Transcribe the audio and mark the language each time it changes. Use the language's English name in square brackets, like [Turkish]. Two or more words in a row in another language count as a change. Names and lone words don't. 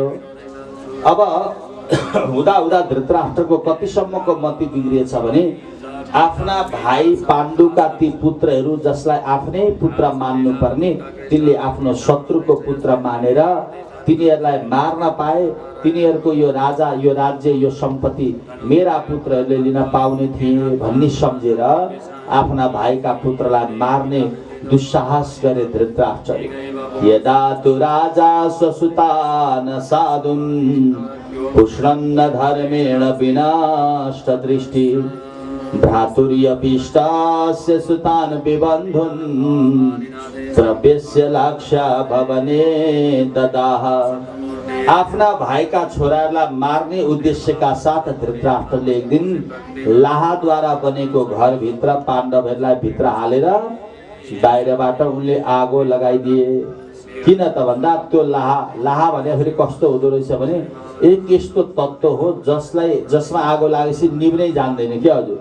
[Nepali] अब हुँदा धृतराष्ट्रको कतिसम्मको मति बिग्रिएछ भने आफ्ना भाइ पाण्डुका ती पुत्रहरू, जसलाई आफ्नै पुत्र मान्नु पर्ने, तिनले आफ्नो शत्रुको पुत्र मानेर तिनीहरूलाई मार्न पाए तिनीहरूको यो राजा, यो राज्य, यो सम्पत्ति मेरा पुत्रहरूले लिन पाउने थिए भन्ने सम्झेर आफ्ना भाइका पुत्रलाई मार्ने दुस्साहस गरे धृतराष्ट्रले। [Sanskrit] यदा तु राजा स्वसुतान साधुन् पुष्णन्न धर्मेण विनष्ट दृष्टि भ्रातुर्यपिष्टास्य सुतान् विबन्धुन् प्रवेश्य लाक्षा भवने ददाह। [Nepali] आफ्ना भाइका छोराहरूलाई मार्ने उद्देश्यका साथ धृतराष्ट्रले एक दिन लाहाद्वारा बनेको घरभित्र पाण्डवहरूलाई भित्र हालेर बाहिरबाट उनले आगो लगाइदिए। किन त भन्दा त्यो लाहा भने फेरि कस्तो हुँदो रहेछ भने एक यस्तो तत्त्व हो जसमा आगो लागेपछि निभ्नै जान्दैन क्या हजुर।